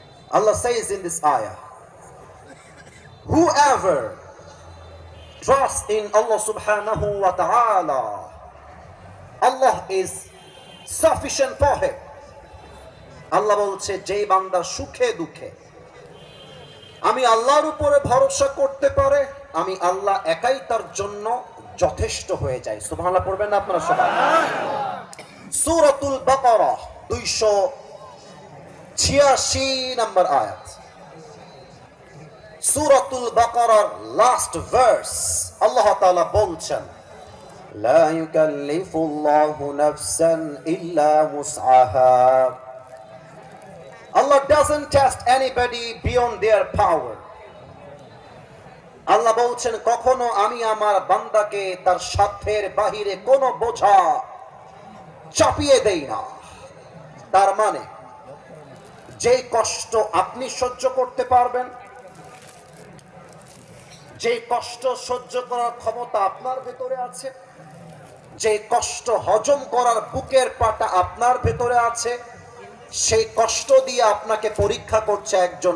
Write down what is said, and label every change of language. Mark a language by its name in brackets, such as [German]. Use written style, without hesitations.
[English] Allah says in this ayah, whoever trusts in Allah [Arabic] subhanahu wa ta'ala, [English] Allah is sufficient for him. [Bangla] Allah বলছে, যেই বান্দা সুখে দুঃখে আমি আল্লাহর উপরে ভরসা করতে পারে, আমি আল্লাহ একাই তার জন্য যথেষ্ট হয়ে যায়। সুবহানাল্লাহ পড়বেন না আপনারা সবাই? সূরাতুল বাকারা 286 নম্বর আয়াত। সূরাতুল বাকারার লাস্ট ভার্স আল্লাহ তাআলা বলছেন, [Arabic] লা ইউকাল্লিফুল্লাহু নাফসান ইল্লা উসআহা। [English] Allah doesn't test anybody beyond their power. [Bangla] আল্লাহ বলছেন, কখনো আমি আমার বান্দাকে তার সাধ্যের বাহিরে কোনো বোঝা চাপিয়ে দেই না। তার মানে যে কষ্ট আপনি সহ্য করতে পারবেন, যে কষ্ট সহ্য করার ক্ষমতা আপনার ভেতরে আছে, যে কষ্ট হজম করার বুকের পাটা আপনার ভেতরে আছে, সেই কষ্ট দিয়ে আপনাকে পরীক্ষা করছে একজন।